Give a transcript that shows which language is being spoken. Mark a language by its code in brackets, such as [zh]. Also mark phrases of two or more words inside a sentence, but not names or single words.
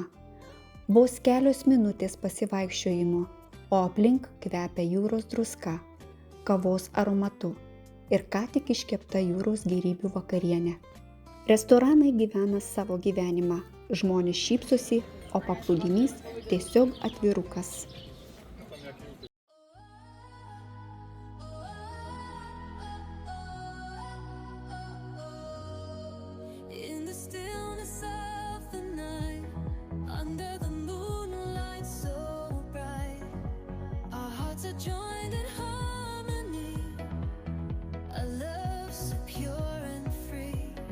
[lt] Vos kelios minutės pasivaikščiojimo, o aplink kvepia jūros druska, kavos aromatu ir ką tik iškepta jūros gėrybių vakarienė. Restoranai gyvena savo gyvenimą, žmonės šypsosi, o paplūdimys tiesiog atvirukas. [en] In the stillness of the night, under the moonlight so bright, our hearts are joined in harmony, a love so pure and free.